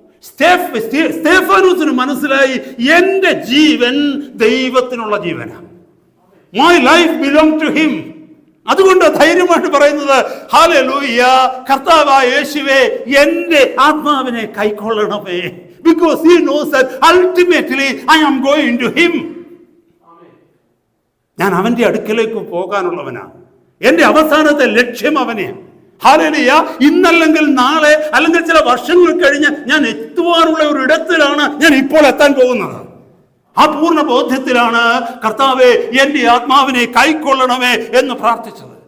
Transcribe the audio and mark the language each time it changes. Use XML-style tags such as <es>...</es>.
<ml>സ്തെഫാനോസിന് മനസ്സിലായി, എൻ്റെ ജീവൻ ദൈവത്തിനുള്ള ജീവനാണ്.</ml> <en>My life belong to him.</en> <ml>അതുകൊണ്ട് ധൈര്യമായിട്ട് പറയുന്നത്, ഹല്ലേലൂയ, കർത്താവായ യേശുവേ, എൻ്റെ ആത്മാവിനെ കൈക്കൊള്ളണമേ.</ml> <en>Because he knows that ultimately I am going to him.</en> <ml>ഞാൻ അവന്റെ അടുക്കലേക്ക് പോകാനുള്ളവനാണ്. എൻ്റെ അവസാനത്തെ ലക്ഷ്യം അവനെയാണ്. ഹല്ലേലൂയ. ഇന്നല്ലെങ്കിൽ നാളെ, അല്ലെങ്കിൽ ചില വർഷങ്ങൾ കഴിഞ്ഞ് ഞാൻ എത്തുവാനുള്ള ഒരു ഇടത്തിലാണ് ഞാൻ ഇപ്പോൾ എത്താൻ പോകുന്നത്. ആ പൂർണ്ണ ബോധ്യത്തിലാണ് കർത്താവേ, എൻ്റെ ആത്മാവിനെ കൈക്കൊള്ളണമേ എന്ന് പ്രാർത്ഥിച്ചത്.</ml>